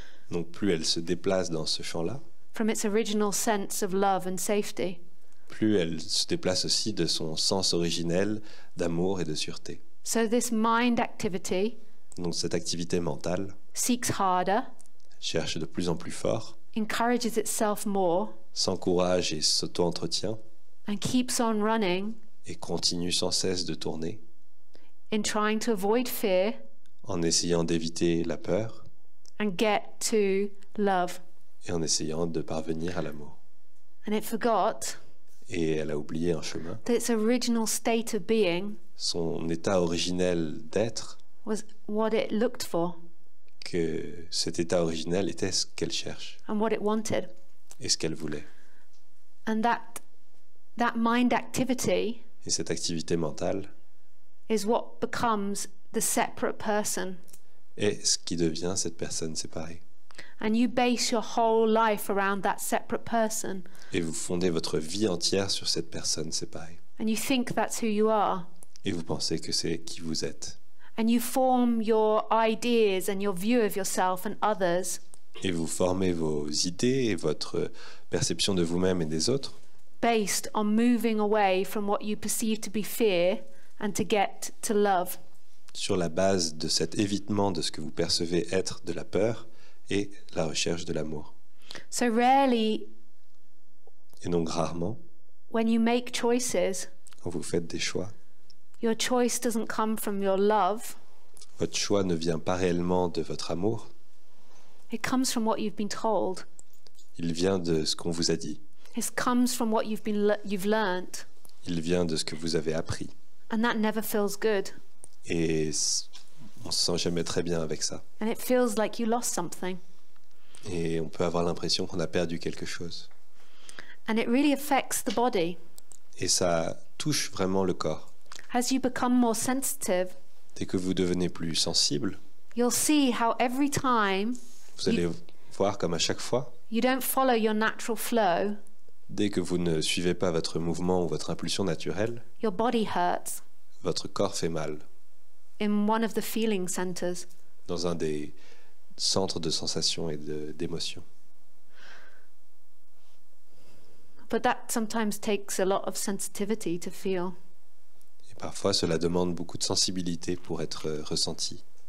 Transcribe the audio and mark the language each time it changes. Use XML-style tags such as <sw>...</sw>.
<fr>donc plus elle se déplace dans ce champ-là,</fr> <en>from its original sense of love and safety.</en> <fr>plus elle se déplace aussi de son sens originel d'amour et de sûreté.</fr> <en>So this mind activity</en> <fr>Donc cette activité mentale</fr> <en>seeks harder,</en> <fr>cherche de plus en plus fort,</fr> <en>encourages itself more,</en> <fr>s'encourage et s'auto-entretient,</fr> <en>and keeps on running</en> <fr>et continue sans cesse de tourner,</fr> <en>in trying to avoid fear</en> <fr>en essayant d'éviter la peur</fr> <en>and get to love.</en> <fr>et en essayant de parvenir à l'amour.</fr> <en>And it forgot</en> <fr>Et elle a oublié un chemin.</fr> <en>that its original state of being</en> <fr>Son état originel d'être,</fr> <en>was what it looked for</en> <fr>que cet état originel était ce qu'elle cherche</fr> <en>and what it wanted.</en> <fr>et ce qu'elle voulait.</fr> <en>And that mind activity</en> <fr>Et cette activité mentale</fr> <en>is what becomes the separate person.</en> <fr>est ce qui devient cette personne séparée.</fr> <en>And you base your whole life around that separate person.</en> <fr>Et vous fondez votre vie entière sur cette personne séparée.</fr> <en>And you think that's who you are.</en> <fr>Et vous pensez que c'est qui vous êtes.</fr> <en>And you form your ideas and your view of yourself and others</en> <fr>Et vous formez vos idées et votre perception de vous-même et des autres</fr> <en>based on moving away from what you perceive to be fear and to get to love.</en> <fr>sur la base de cet évitement de ce que vous percevez être de la peur et la recherche de l'amour.</fr> <en>So rarely,</en> <fr>Et donc rarement,</fr> <en>when you make choices,</en> <fr>quand vous faites des choix,</fr> <en>your choice doesn't come from your love.</en> <fr>votre choix ne vient pas réellement de votre amour,</fr> <en>It comes from what you've been told.</en> <fr>il vient de ce qu'on vous a dit,</fr> <en>It comes from what you've learnt,</en> <fr>il vient de ce que vous avez appris.</fr> <en>and that never feels good.</en> <fr>Et on se sent jamais très bien avec ça.</fr> <en>And it feels like you lost something.</en> <fr>Et on peut avoir l'impression qu'on a perdu quelque chose.</fr> <en>And it really affects the body.</en> <fr>Et ça touche vraiment le corps.</fr> <en>As you become more sensitive,</en> <fr>Dès que vous devenez plus sensible,</fr> <en>you'll see how every time</en> <fr>vous allez voir comme à chaque fois,</fr> <en>you don't follow your natural flow,</en> <fr>dès que vous ne suivez pas votre mouvement ou votre impulsion naturelle,</fr> <en>your body hurts</en> <fr>votre corps fait mal</fr> <en>in one of the feeling centers.</en> <fr>dans un des centres de sensations et d'émotions.</fr> <en>But that sometimes takes a lot of sensitivity to feel.</en> <fr>Et parfois, cela demande beaucoup de sensibilité pour être ressenti.</fr>